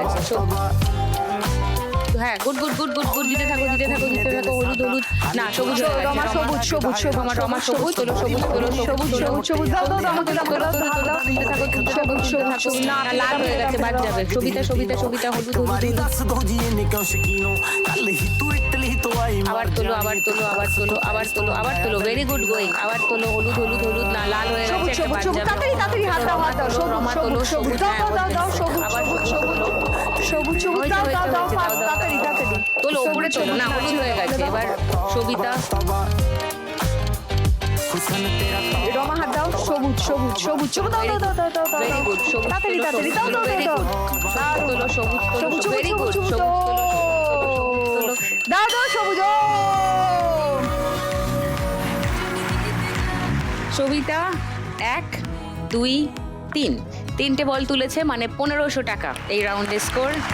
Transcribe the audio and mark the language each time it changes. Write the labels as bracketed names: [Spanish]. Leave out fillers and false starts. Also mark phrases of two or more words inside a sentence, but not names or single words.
[Bangla] গেছে। হ্যাঁ, [English] good, good, good, good, good. [Bangla] দিতে থাকো, দিতে থাকো, দিতে থাকো। হলুদ, হলুদ। না, সবুজ হয়ে গেছে। রমা, সবুজ, সবুজ, সবুজ। রমা, রমা, সবুজ। তোলো, সবুজ, তোলো, সবুজ, সবুজ, সবুজ। দাও, দাও, দাও, আমাকে দাও, দাও, দাও, দাও। দিতে থাকো, দিতে থাকো, দিতে থাকো। না, লাল হয়ে গেছে, বাদ যাবে। সবিতা, সবিতা, সবিতা, হলুদ, হলুদ, [Hindi] तुम्हारी [Bangla] হলুদ। दस दो जी निकल शकीनो, कल ही तू इटली तो आई আবার তোলো, আবার তোলো, আবার তোলো, আবার তোলো, আবার তোলো। [English] very good going. [Bangla] আবার তোলো। হলুদ, হলুদ, হলুদ। না, লাল হয়ে সবুজ, গেছে, একটা সবুজ, বাদ সবুজ। যাবে। তাড়াতাড়ি, তাড়াতাড়ি, হাত দাও, হাত দাও। সবুজ, রমা তোলো, সবুজ, সবুজ। দাও, দাও, দাও, দাও। সবুজ, আবার সবুজ, সবুজ, সবুজ। সবুজ, সবুজ। দাও, দাও, দাও, ফাস্ট, তাড়াতাড়ি, তাড়াতাড়ি। তোলো, উপরে তোলো। না, হলুদ হয়ে গেছে। এবার সবিতা। [Hindi] हुसन तेरा तौबा। [Bangla] রমা, হাত দাও। সবুজ, সবুজ, সবুজ, সবুজ। দাও, দাও, দাও, দাও, দাও, দাও। [English] very good. [Bangla] সবুজ তাড়াতাড়ি, তোলো, তাড়াতাড়ি। সবুজ দাও, তোলো, দাও, ভেরি দাও, গুড। দাও। সবুজ তোলো, সবুজ তোলো, সবুজ, ভেরি সবুজ, গুড। সবুজ, সবুজ সবুজ। তোলো, সবুজ তোলো। দাও, দাও, সবুজ। সবিতা 1, 2, 3 তিনটে বল তুলেছে, মানে 1500 টাকা এই রাউন্ডের স্কোর।